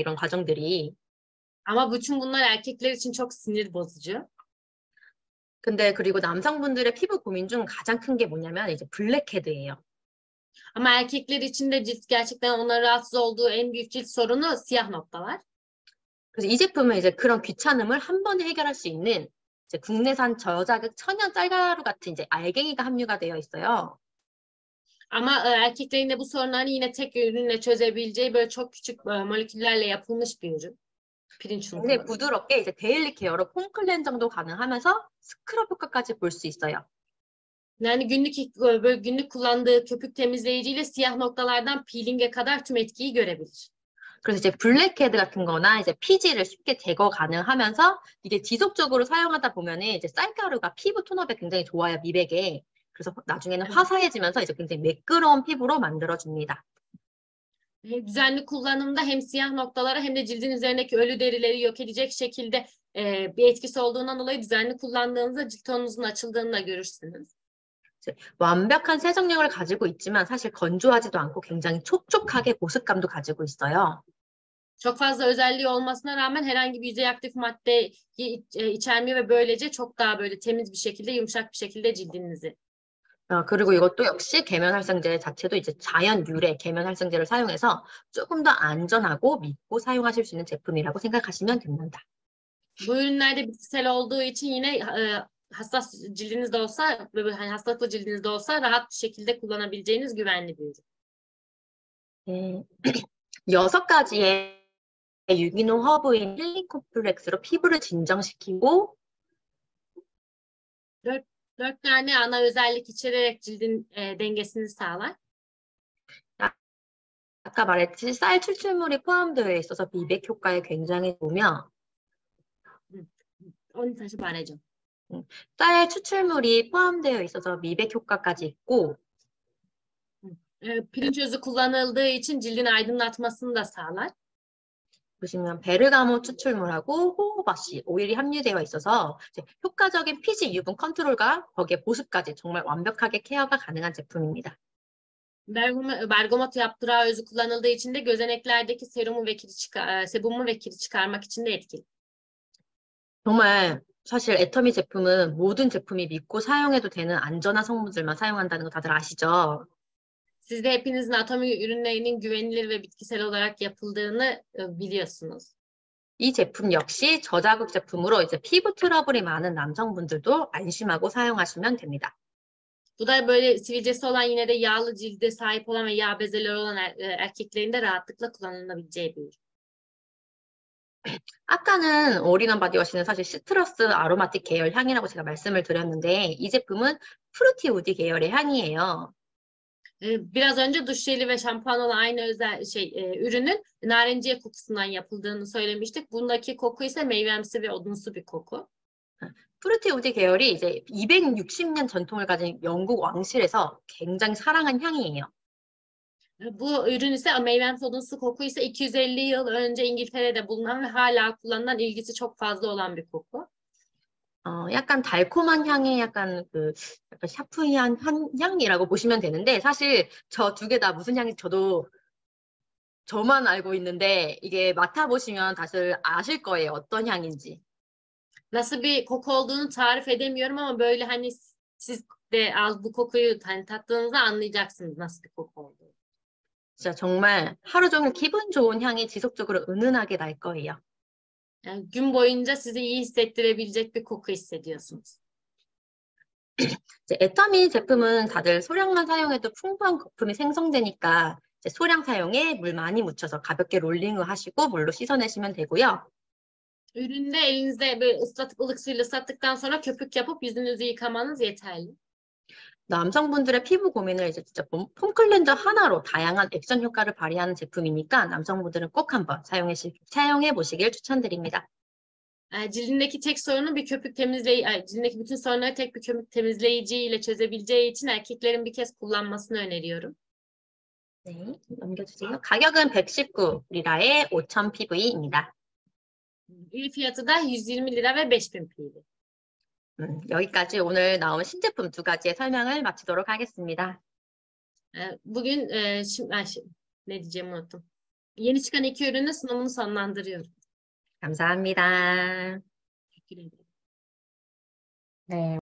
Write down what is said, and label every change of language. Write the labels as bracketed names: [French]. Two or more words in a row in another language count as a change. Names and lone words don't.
[Korean] 이런 과정들이. [Turkish] Ama bütün bunlar erkekler için çok sinir bozucu. [Korean] 근데 그리고 남성분들의 피부 고민 중 가장 큰 게 뭐냐면 이제 블랙헤드예요. [Turkish] Ama erkekler için de cilt gerçekten onların rahatsız olduğu en büyük cilt sorunu siyah noktalar. [Korean] 그래서 이 제품은 이제 그런 귀찮음을 한 번에 해결할 수 있는 이제 국내산 저자극 천연 쌀가루 같은 이제 알갱이가 함유가 되어 있어요. [Turkish] Ama erkeklerin de bu sorunlarını yine tek ürünle çözebileceği böyle çok küçük moleküllerle yapılmış bir ürün. Pirinç unu [Korean] 굉장히 [Turkish] kullanıyor. [Korean] 부드럽게 이제 데일리 케어로 폼 클렌징도 가능하면서 스크럽 효과까지 볼 수 있어요. [Turkish] Yani böyle günlük kullandığı köpük temizleyiciyle siyah noktalardan peeling'e kadar tüm etkiyi görebilir. [Korean] 그래서 이제 블랙헤드 같은 거나 이제 피지를 쉽게 제거 가능하면서 이게 지속적으로 사용하다 보면은 이제 쌀가루가 피부 톤업에 굉장히 좋아요, 미백에. 그래서 나중에는 화사해지면서 이제 굉장히 매끄러운 피부로 만들어줍니다. [Turkish] Düzenli kullanımda hem siyah noktalara hem de cildin üzerindeki ölü derileri yok edecek şekilde bir etkisi olduğundan dolayı düzenli kullandığınızda cilt tonunuzun açıldığını da görürsünüz. [Korean] 완벽한 세정력을 가지고 있지만 사실 건조하지도 않고 굉장히 촉촉하게 보습감도 가지고 있어요. [Turkish] Çok fazla özelliği olmasına rağmen herhangi bir yüzey aktif madde içermiyor ve böylece çok daha böyle temiz bir şekilde, yumuşak bir şekilde cildinizi. [Korean] 그리고 이것도 역시 계면 활성제 자체도 이제 자연 유래 계면 활성제를 사용해서 조금 더 안전하고 믿고 사용하실 수 있는 제품이라고 생각하시면 됩니다. [Turkish] Bu ürünlerde bitkisel olduğu için yine hassas cildiniz de olsa, böyle hani hastalıklı cildiniz de olsa rahat bir şekilde kullanabileceğiniz güvenli bir ürün. [Korean] 네. 6가지의 유기농 허브인 힐링 콤플렉스로 피부를 진정시키고 [Turkish] 4 tane ana özellik içererek cildin dengesini sağlar. [Korean] 아까 말했듯이 쌀 추출물이 포함되어 있어서 미백 효과에 굉장히 좋으며 Onu 다시 말해줘. 쌀 추출물이 포함되어 있어서 미백 효과까지 있고 [Turkish] Pirinç özü kullanıldığı için cildin aydınlatmasını da sağlar. [Korean] 보시면 베르가모 추출물하고 호호바시 오일이 함유되어 있어서 이제 효과적인 피지 유분 컨트롤과 거기에 보습까지 정말 완벽하게 케어가 가능한 제품입니다. [Turkish] Bergamot yaprağı özü kullanıldığı için de gözeneklerdeki sebumu ve kiri çıkarmak için de etkili. [Korean] 정말 사실 애터미 제품은 모든 제품이 믿고 사용해도 되는 안전한 성분들만 사용한다는 거 다들 아시죠? [Turkish] Siz de hepinizin atomi ürünlerinin güvenilir ve bitkisel olarak yapıldığını biliyorsunuz. [Korean] 이 제품 역시 저자극 제품으로 이제 피부 트러블이 많은 남성분들도 안심하고 사용하시면 됩니다. [Turkish] Bu da böyle sivilcesi olan yine de yağlı cilde sahip olan ve yağ bezeleri olan erkeklerin de rahatlıkla kullanılabileceği bir ürün. [Korean] 아까는 올인원 바디워시는 사실 시트러스 아로마틱 계열 향이라고 제가 말씀을 드렸는데 이 제품은 프루티 우디 계열의 향이에요. [Turkish] Biraz önce duş jeli ve şampuan olan aynı özel ürünün narenciye kokusundan yapıldığını söylemiştik. Bundaki koku ise meyvemsi ve odunsu bir koku. [Korean] 프루티 우디 계열이 이제 260년 전통을 가진 영국 왕실에서 굉장히 사랑한 향이에요. [Turkish] Bu ürün ise meyvemsi odunsu koku ise 250 yıl önce İngiltere'de bulunan ve hala kullanılan ilgisi çok fazla olan bir koku. [Korean] 약간 달콤한 향의 약간 샤프한 향이라고 보시면 되는데 사실 저 두 개 다 무슨 향인지 저만 알고 있는데 이게 맡아보시면 다들 아실 거예요. 어떤 향인지. [Turkish] Nasıl bir koku olduğunu tarif edemiyorum ama böyle hani siz de bu kokuyu hani tattığınızda anlayacaksınız nasıl bir koku olduğunu. [Korean] 진짜 정말 하루 종일 기분 좋은 향이 지속적으로 은은하게 날 거예요. [Turkish] Yani gün boyunca sizi iyi hissettirebilecek bir koku hissediyorsunuz. [Korean] 이제 애터미 제품은 다들 소량만 사용해도 풍부한 거품이 생성되니까 이제 소량 사용에 물 많이 묻혀서 가볍게 롤링을 하시고 물로 씻어내시면 되고요. [Turkish] Üründe elinizde böyle ıslatıp ılık suyla ıslattıktan sonra köpük yapıp yüzünüzü yıkamanız yeterli. [Korean] 남성분들의 피부 고민을 이제 진짜 폼 클렌저 하나로 다양한 액션 효과를 발휘하는 제품이니까 남성분들은 꼭 한번 사용해 보시길 추천드립니다. [Turkish] Cildindeki tek sorunu bir köpük cildindeki bütün sorunları tek bir köpük temizleyici ile çözebileceği için erkeklerin bir kez kullanmasını öneriyorum. [Korean] 네, 넘겨주세요. 가격은 119리라에 5000 PV입니다. [Turkish] Fiyatı da 120 lira ve 5000 PV. [Korean] 여기까지 오늘 나온 신제품 두 가지의 설명을 마치도록 하겠습니다. [Turkish] Bugün ne diyeceğimi unuttum. Yeni çıkan iki ürünün sunumunu sonlandırıyorum. [Korean] 감사합니다. [Turkish] Teşekkür ederim. [Korean] 네.